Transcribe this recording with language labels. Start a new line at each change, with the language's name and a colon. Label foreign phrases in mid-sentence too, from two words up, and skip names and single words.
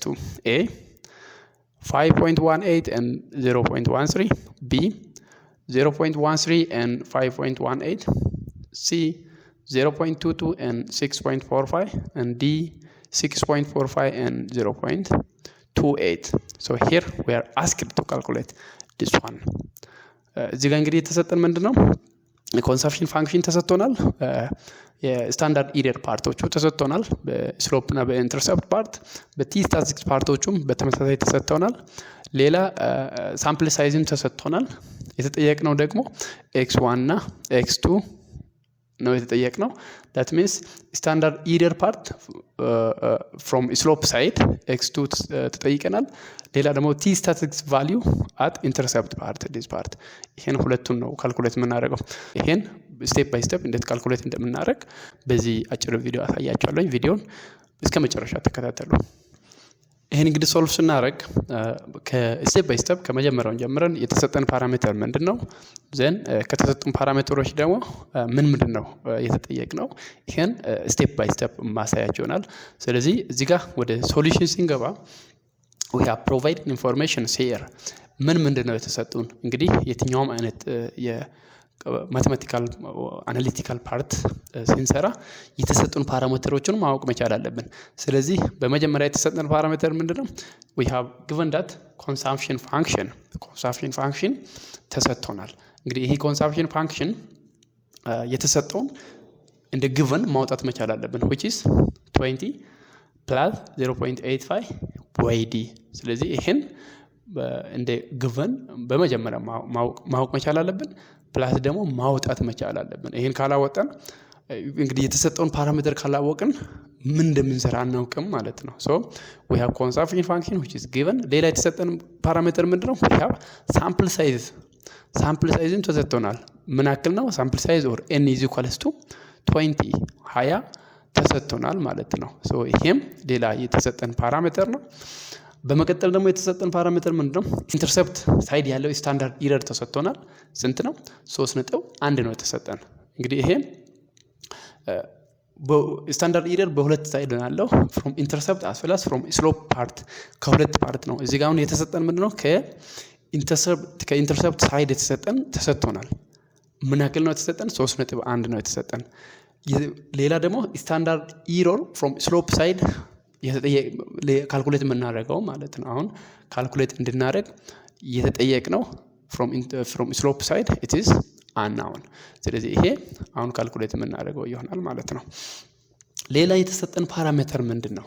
English: A 5.18 and 0.13, B 0.13 and 5.18, C 0.22 and 6.45, and D 6.45 and 0.28. So here we are asked to calculate this one.
Amharic: እዚህ ጋር እንግዲህ የተሰጠን ምንድነው?
English: consumption function
Amharic: ተሰጥቶናል።
English: standard error
Amharic: ፓርቶቹ ተሰጥቶናል። በስሎፕ እና በኢንተርሰፕት ፓርት፣
English: t statistics
Amharic: ፓርቶቹም በተመሳሳይ ተሰጥተውናል። ሌላ
English: sample size
Amharic: ተሰጥቶናል። የተጠየቅነው ደግሞ x1 እና x2 ነው
English: የተጠየቅነው። that means standard error part from slope side x2
Amharic: ተጠይቀናል። ሌላ ደግሞ
English: t statistics value at intercept part, this
Amharic: part። ይሄን ሁለቱን ነው ካልኩሌት የምናደርገው። ይሄን
English: step by step
Amharic: እንዴት ካልኩሌት እንደምናደርግ በዚህ አጭር ቪዲዮ አሳያችኋለሁ። ቪዲዮን እስከ መጨረሻ ተከታተሉ። ይሄን እንግዲህ ሶልቭ ስናደርግ ከስቴፕ ባይ ስቴፕ ከመጀመሪያው ጀምረን የተሰጠን ፓራሜትር ምንድነው፣ ዘን ከተሰጡን ፓራሜትሮች ደግሞ ምንድን ነው የተጠየቅነው፣ ይሄን
English: step by step
Amharic: ማሳያችሁ ይሆናል። ስለዚህ እዚህ ጋር ወደ ሶሉሽን ሲንገባ
English: we have provided information here።
Amharic: ምንድን ነው የተሰጡን? እንግዲህ የትኛውም አይነት
English: mathematical analytical part
Amharic: ሲንሰራ የተሰጡን ፓራሜትሮችን ማወቅ መቻል አለብን። ስለዚህ በመጀመሪያ የተሰጠን ፓራሜትር ምንድነው?
English: we have given that consumption function
Amharic: ተሰጥቶናል። እንግዲህ ይሄ
English: consumption function
Amharic: የተሰጠውን እንደ
English: given
Amharic: ማውጣት መቻል አለብን፣
English: which is 20 plus 0.85 YD።
Amharic: ስለዚህ ይሄን እንደ given በመጀመሪያ ማወቅ መቻል አለብን፣ ፕላስ ደግሞ ማውጣት መቻል አለብን። ይሄን ካላወጣን እንግዲህ የተሰጠውን ፓራሜትር ካላወቅን ምን እንደምንሰራ አናውቅም ማለት ነው።
English: so we have consumption function which is given።
Amharic: ሌላ የተሰጠን ፓራሜትር ምንድነው?
English: we have sample size
Amharic: ተሰጥቶናል። ምን ያክል ነው?
English: sample size or n is equals to 20
Amharic: ተሰጥቶናል ማለት ነው። so ይሄም ሌላ የተሰጠን ፓራሜትር ነው። በመቀጠል ደግሞ የተሰጠን ፓራሜትር ምንድነው?
English: intercept side
Amharic: ያለው
English: standard error
Amharic: ተሰጥቶናል። ስንት ነው? 3.1 ነው የተሰጠን። እንግዲህ ይሄ
English: standard error
Amharic: በሁለት ሳይድ ነው ያለው፣
English: from intercept as well as from slope part፣
Amharic: ከሁለት ፓርት ነው። እዚህ ጋር አሁን የተሰጠን ምንድነው?
English: intercept side
Amharic: ተሰጥቶናል። ምን ያክል ነው የተሰጠን? 3.1 ነው የተሰጠን። ሌላ ደግሞ
English: standard error from slope side
Amharic: ካልኩሌት የምናደርገው ማለት ነው። አሁን ካልኩሌት እንድናደርግ የተጠየቅነው
English: from slope side it is unknown።
Amharic: ስለዚህ ይሄ አሁን ካልኩሌት የምናደርገው ይሆናል ማለት ነው። ሌላ የተሰጠን ፓራሜትር ምንድን ነው?